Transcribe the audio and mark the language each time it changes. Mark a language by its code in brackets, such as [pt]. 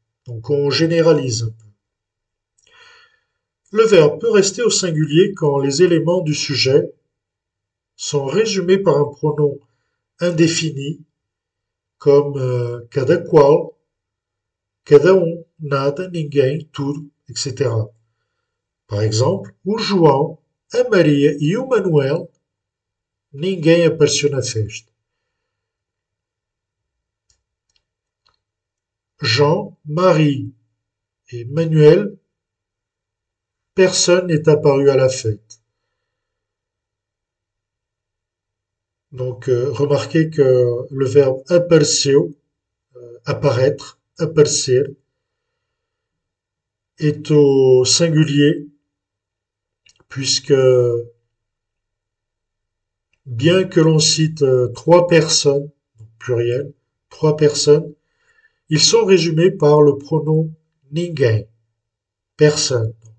[fr] Donc on généralise un peu. Le verbe peut rester au singulier quand les éléments du sujet sont résumés par un pronom indéfini comme cada qual, [pt] cada nada, ninguém, tudo, etc. [fr] Par exemple, [pt] o João, a Maria e o Manuel, ninguém apareceu na festa. [fr] Jean, Marie et Manuel, personne n'est apparu à la fête. Donc, remarquez que le verbe apareceu, apparaître, aparecer, est au singulier, puisque bien que l'on cite trois personnes, pluriel, trois personnes, ils sont résumés par le pronom ninguém, personne.